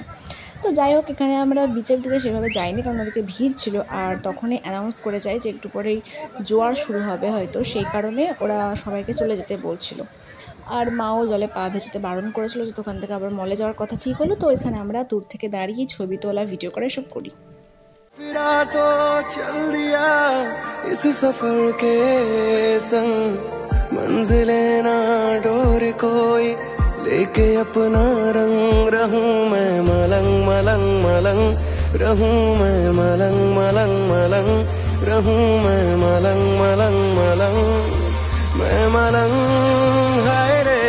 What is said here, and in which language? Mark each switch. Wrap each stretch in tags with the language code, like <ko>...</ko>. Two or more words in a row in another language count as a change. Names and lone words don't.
<bn>তো যাই হোক, এখানে আমরা বিচের দিকে সেভাবে যাইনি, কারণ ওদিকে ভিড় ছিল। আর তখনই অ্যানাউন্স করে যায় যে একটু পরেই জোয়ার শুরু হবে হয়তো, সেই কারণে ওরা সবাইকে চলে যেতে বলছিল। আর মাও জলে পা ভেজাতে বারণ করেছিল, যে ওখান থেকে আবার মলে যাওয়ার কথা ঠিক হলো। তো এখানে আমরা দূর থেকে দাঁড়িয়ে ছবি তোলা, ভিডিও করে সব করি।</bn> <hi>फिरा तो चल दिया इस सफर के संग, मंजिलें ना डोर कोई लेके अपना रंग, रहूं मैं मलंग मलंग मलंग, रहूं मैं मलंग मलंग मलंग, रहूं मैं मलंग मलंग मलंग, मैं मलंग हाय रे।</hi>